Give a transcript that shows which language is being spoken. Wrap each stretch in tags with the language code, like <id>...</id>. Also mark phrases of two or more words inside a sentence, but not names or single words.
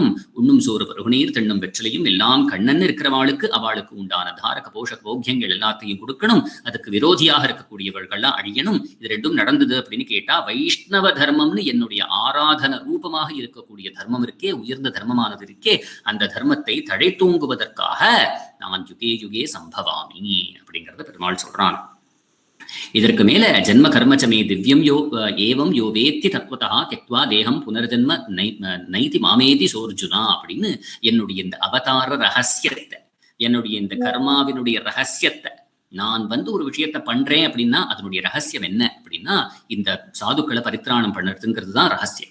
<ta>உண்ணும் சோறு பருகுநீர் திண்ணும் வெற்றிலையும் எல்லாம் கண்ணன் இருக்கிறவாளுக்கு அவளுக்கு உண்டான தாரக போஷக போக்கியங்கள் எல்லாத்தையும் கொடுக்கணும். அதுக்கு விரோதியாக இருக்கக்கூடியவர்கள்லாம் அழியணும். இது ரெண்டும் நடந்தது அப்படின்னு கேட்டா வைஷ்ணவ தர்மம்னு என்னுடைய ஆராதன ரூபமாக இருக்கக்கூடிய தர்மம் இருக்கே, உயர்ந்த தர்மமானது இருக்கே, அந்த தர்மத்தை தழைத்தோங்குவதற்காக நான்</ta> <sa>युगे युगे सम्भवामि</sa> <ta>அப்படிங்கிறத பெருமாள் சொல்றான். இதற்கு மேல</ta> <sa>जन्म कर्मच्चमे दिव्यम् यो एवम् यो वेत्ति तत्त्वतः त्यक्त्वा देहम् पुनर्जन्म नैति मामेति सोऽर्जुन</sa> <ta>அப்படின்னு என்னுடைய இந்த அவதார ரகசியத்தை, என்னுடைய இந்த கர்மாவினுடைய ரகசியத்தை, நான் ஒரு விஷயத்த பண்றேன் அப்படின்னா அதனுடைய ரகசியம் என்ன அப்படின்னா இந்த சாதுக்களை பரித்ராணம் பண்ணுறதுங்கிறது தான் ரகசியம்.</ta>